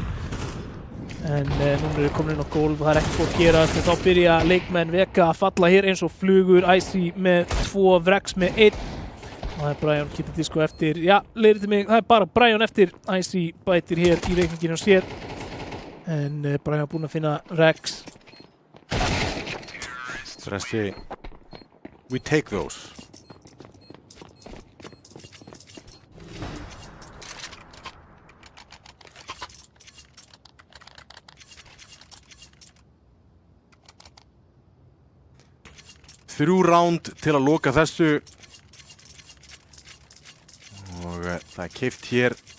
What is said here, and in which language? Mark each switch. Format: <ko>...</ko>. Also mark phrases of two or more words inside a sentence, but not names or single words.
<is>En núna eru komin inn á gólf og það er ekki búið að gerast, en þá byrja leikmenn Vega að falla hér eins og flugur. Icy með 2, Vrex með 1. Og það er Brian Kitty Disco eftir, leiðir til mig, það er bara Brian eftir. Icy bætir hér í reikninginu á sér. En Brian er búinn að finna Rex. Stressi.</is> <en>We take those.</en> <is>Þrjú ránd til að loka þessu og það er keypt hér</is>